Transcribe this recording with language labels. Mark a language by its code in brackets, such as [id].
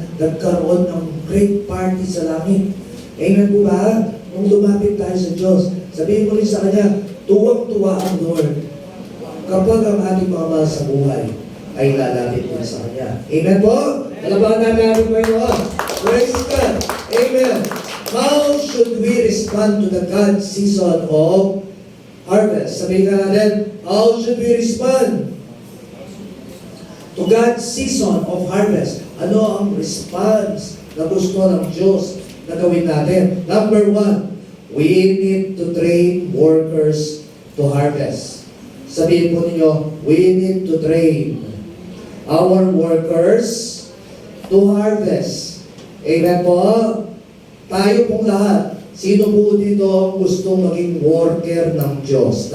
[tl] Nagkaroon ng great party sa langit. Amen po ba? Nung lumapit tayo sa Diyos, sabihin mo rin sa Kanya, tuwang-tuwa ang Lord kapag ang ating mga mahal sa buhay ay lalapit din sa Kanya. Amen po? Alabahan natin ating Panginoon. Praise God. Amen. [en] How should we respond to the God season of harvest? [tl] Sabihin ka natin, [en] how should we respond to God's season of harvest? [tl] Ano ang response na gusto ng Diyos na gawin natin? [en] Number 1, we need to train workers to harvest. [tl] Sabihin po ninyo, [en] we need to train our workers to harvest. [tl] Amen po? Tayo pong lahat. Sino po dito ang gustong maging worker ng Diyos?